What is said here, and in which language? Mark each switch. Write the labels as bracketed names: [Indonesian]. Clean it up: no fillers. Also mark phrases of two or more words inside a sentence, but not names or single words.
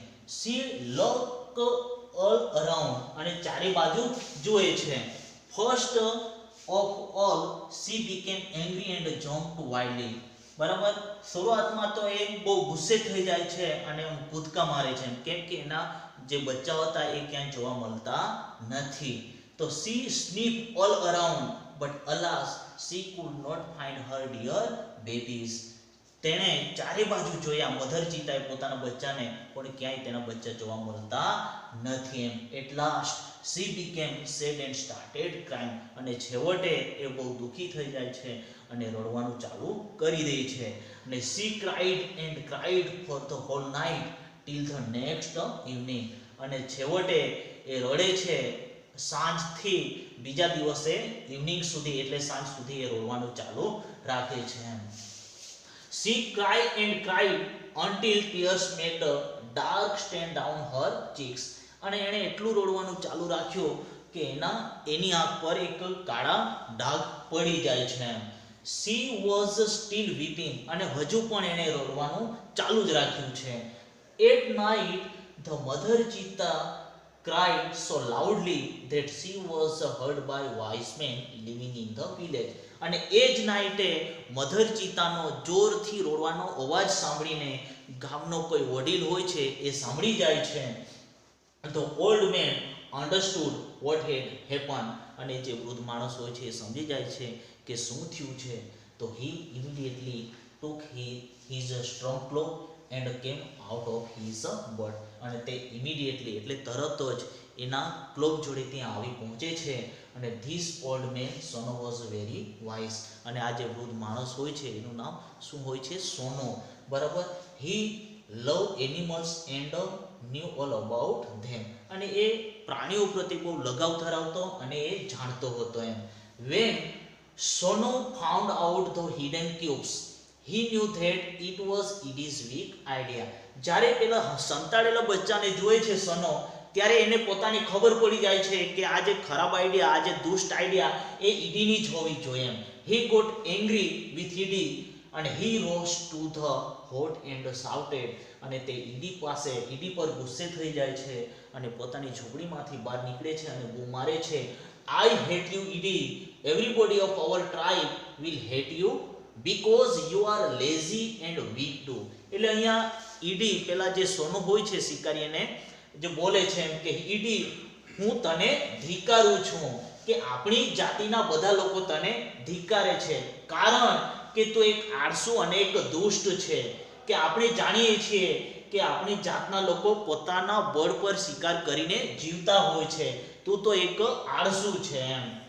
[English] She looked all around [Gujarati] અને ચારે બાજુ જોવે છે. [English] First of all she became angry and jumped wildly. [Gujarati] બરાબર, શરૂઆતમાં તો એ બહુ ગુસ્સે થઈ જાય છે અને કૂદકા મારે છે કેમ કે એના જે બચ્ચાઓ હતા એ ક્યાંય જોવા મળતા નથી. [English] તો she sniffed all around but alas she could not find her dear babies. [Gujarati] તેણે ચારે બાજુ જોયા મધર ચીતાએ પોતાના બચ્ચાને, પણ ક્યાંય તેના બચ્ચા જોવા મળતા નથી એમ. [English] At last she became sad and started crying. [Gujarati] અને છેવટે એ બહુ દુખી થઈ જાય છે અને રડવાનું ચાલુ કરી દે છે. [English] અને she cried and cried for the whole night till the next evening. [Gujarati] અને છેવટે એ રડે છે સાંજથી બીજા દિવસે ઇવનિંગ સુધી, એટલે સાંજ સુધી એ રોવાનું ચાલુ રાખે છે એમ. [English] She cried and cried until tears made a dark stain down her cheeks. [Gujarati] અને એણે એટલું રોડવાનું ચાલુ રાખ્યું કે એની આંખ પર એક કાળા ડાઘ પડી જાય છે. [English] She was still weeping. [Gujarati] અને હજુ પણ એણે રોડવાનું ચાલુ જ રાખ્યું છે. [English] At night the mother cheetah cried so loudly that she was heard by wise men living in the village. [Gujarati] અને એ જ નાઈટે મધર ચીતાનો જોરથી રોડવાનો અવાજ સાંભળીને ગામનો કોઈ વડીલ હોય છે એ સાંભળી જાય છે. [English] The old man understood what had happened. [Gujarati] અને જે વૃદ્ધ માણસ હોય છે એ સમજી જાય છે કે શું થયું છે. [English] તો he immediately took his strong cloak and came out of his bed. [Gujarati] અને તે immediately એટલે તરત જ એના ક્લોક જોડે ત્યાં આવી પહોંચે છે. [English] અને this old man Sono was very wise. [Gujarati] અને આ જે વૃદ્ધ માણસ હોય છે એનું નામ શું હોય છે? સોનો. બરાબર. [English] he loved animals and knew all about them. [Gujarati] અને એ પ્રાણીઓ પ્રત્યે બહુ લગાવ ધરાવતો અને એ જાણતો હતો એમ. [English] when Sono found out the hidden cubes he knew that it was Edie's weak idea. [Gujarati] જ્યારે પેલા સંતાડેલા બચ્ચાને જોઈ છે સોનો, ત્યારે એને પોતાની ખબર પડી જાય છે કે આ જે ખરાબ આઈડિયા, આ જે દુષ્ટ આઈડિયા એ ઈડીની જ હોવી જોઈએ એમ. [English] he got angry with Edie and he rose to the hot and shouted. [Gujarati] અને તે ઈડી પર ગુસ્સે થઈ જાય છે અને પોતાની ઝૂંપડીમાંથી બહાર નીકળે છે અને બૂમ મારે છે, [English] I hate you Edie. Everybody of our tribe will hate you because you are lazy and weak too. [Gujarati] એટલે અહીંયા ઈડી પેલા જે સોનો હોય છે શિકારી એને જે બોલે છે એમ કે ઈડી હું તને ધિક્કારું છું કે આપણી જાતિના બધા લોકો તને ધિક્કારે છે કારણ કે તું એક આળસુ અને એક દુષ્ટ છે. કે આપણે જાણીએ છીએ કે આપણી જાતના લોકો પોતાના બળ પર શિકાર કરીને જીવતા હોય છે, તું તો એક આળસુ છે એમ.